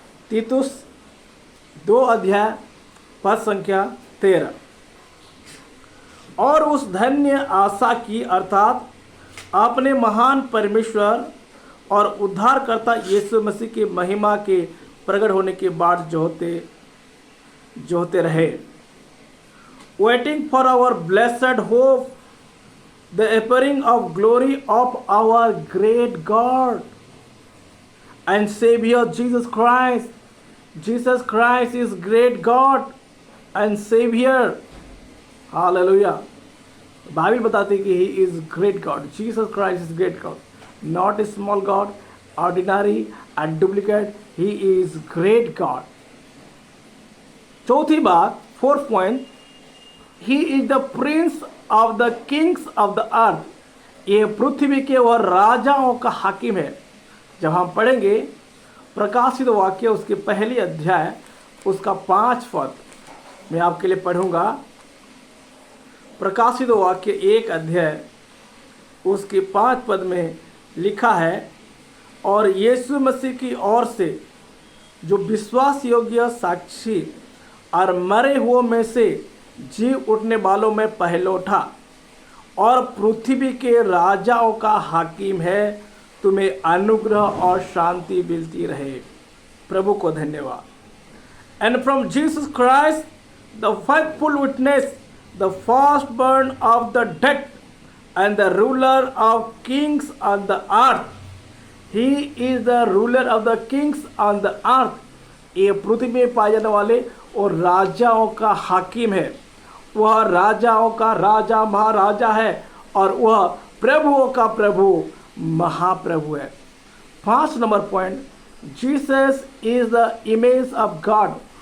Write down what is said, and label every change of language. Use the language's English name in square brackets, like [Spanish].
[Hindi] तीतुस 2 अध्याय पद संख्या 13। और उस धन्य आशा की अर्थात अपने महान परमेश्वर और उद्धारकर्ता यीशु मसीह की महिमा के प्रकट होने के बाद जो होते रहे। [English] Waiting for our blessed hope, the appearing of glory of our great God and Savior Jesus Christ. Jesus Christ is great God and Savior. Hallelujah. [Hindi] Bible बताती है कि [English] he is great God. Jesus Christ is great God. Not a small God, ordinary and duplicate. He is great God. [Hindi] चौथी बात, [English] Fourth point, he is the prince of the kings of the earth. [Hindi] ये पृथ्वी के और राजाओं का हाकिम है। जब हम पढ़ेंगे प्रकाशित वाक्य उसके पहली अध्याय उसका 5 पद मैं आपके लिए पढ़ूंगा। प्रकाशित वाक्य 1 अध्याय उसके 5 पद में लिखा है, और यीशु मसीह की ओर से जो विश्वास योग्य साक्षी और मरे हुओं में से जी उठने वालों में पहलौठा और पृथ्वी के राजाओं का हाकिम है, तुम्हें अनुग्रह और शांति मिलती रहे। प्रभु को धन्यवाद। [English] And from Jesus Christ the faithful witness, the first born of the dead and the ruler of kings on the earth. He is the ruler of the kings on the earth. [Hindi] ये पृथ्वी में पाए जाने वाले और राजाओं का हाकिम है। वह राजाओं का राजा महाराजा है और वह प्रभुओं का प्रभु महाप्रभु है। [English] 5 number point, Jesus is the image of God.